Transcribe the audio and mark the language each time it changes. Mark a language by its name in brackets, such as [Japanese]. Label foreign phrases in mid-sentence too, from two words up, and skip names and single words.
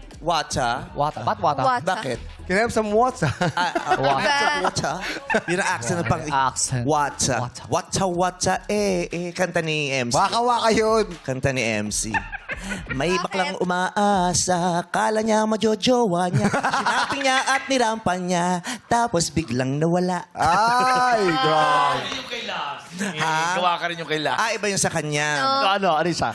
[Filipino] Wata? Wata. Ba't wata? Wata. Bakit? [English] Can I have some water? [Filipino] Wata? Yun ang accent ng pang... Accent. Wata. Wata. Wata, wata, Kanta ni MC. Waka-waka yun. Kanta ni MC. May baklang umaasa, kala niya majojowa niya. Sinaping niya at nirampan niya, tapos biglang nawala. Ay, grabe. Yung kay Lars. Ha? Gawa ka rin yung kay Lars. Iba yung sa kanya. Ano? Ano isa?